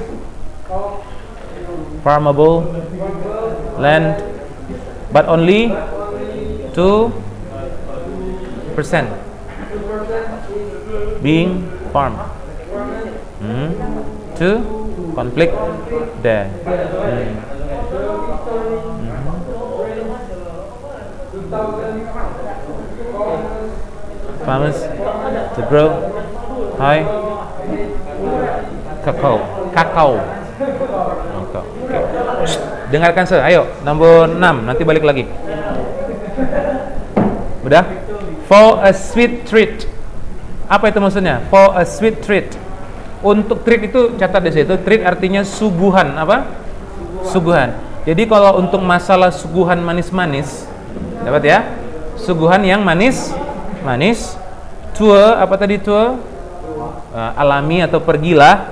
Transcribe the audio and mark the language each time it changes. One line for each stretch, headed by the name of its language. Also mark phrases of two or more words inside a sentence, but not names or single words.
English: farmable land, but only 2% being farmed. To conflict there. Farmers to grow high kakao.
Indonesian: Okay. Dengarkan saya. Ayo, nomor 6. Nanti balik lagi. Udah?
English: For a sweet treat.
Indonesian: Apa itu maksudnya?
English: For a sweet treat.
Indonesian: Untuk treat itu catat di situ. Treat artinya suguhan. Apa? Suguhan. Jadi kalau untuk masalah suguhan manis-manis, dapat ya? Suguhan yang manis. Tour, apa tadi tour? Alami atau pergilah.